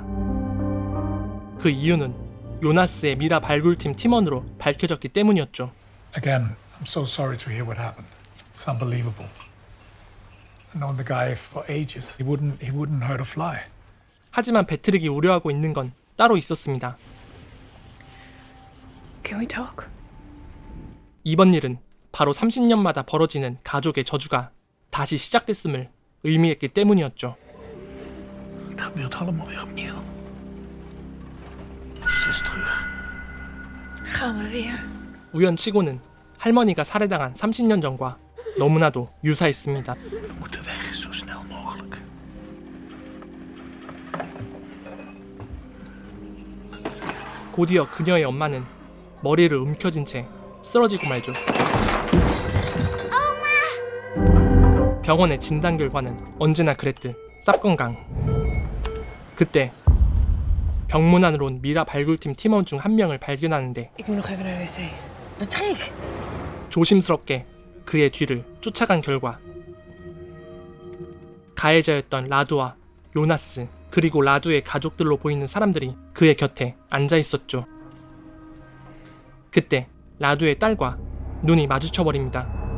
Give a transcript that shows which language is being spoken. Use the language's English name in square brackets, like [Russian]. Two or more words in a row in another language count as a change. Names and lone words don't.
[Korean] 그 이유는 요나스의 미라 발굴팀 팀원으로 밝혀졌기 때문이었죠. [English] Again, I'm so sorry to hear what happened. It's unbelievable. I've known the guy for ages. He wouldn't hurt a fly. [Korean] 하지만 배트릭이 우려하고 있는 건 따로 있었습니다. [English] Can we talk? [Korean] 이번 일은 바로 30년마다 벌어지는 가족의 저주가 다시 시작됐음을 의미했기 때문이었죠. [Dutch] Het gebeurt allemaal weer opnieuw. Ze is terug. Gaan we weer. [Korean] 우연치고는 할머니가 살해당한 30년 전과 너무나도 유사했습니다. [Dutch] We moeten weg, zo snel mogelijk. [Korean] 곧이어 그녀의 엄마는 머리를 움켜쥔 채 쓰러지고 말죠. 병원의 진단 결과는 언제나 그랬듯 쌉건강. 그때 병문 안으로 온 미라 발굴팀 팀원 중 한 명을 발견하는데 [Dutch] Ik moet nog even naar de wc. Patrick. [Korean] 조심스럽게 그의 뒤를 쫓아간 결과 가해자였던 라두와 요나스 그리고 라두의 가족들로 보이는 사람들이 그의 곁에 앉아 있었죠. 그때 라두의 딸과 눈이 마주쳐버립니다.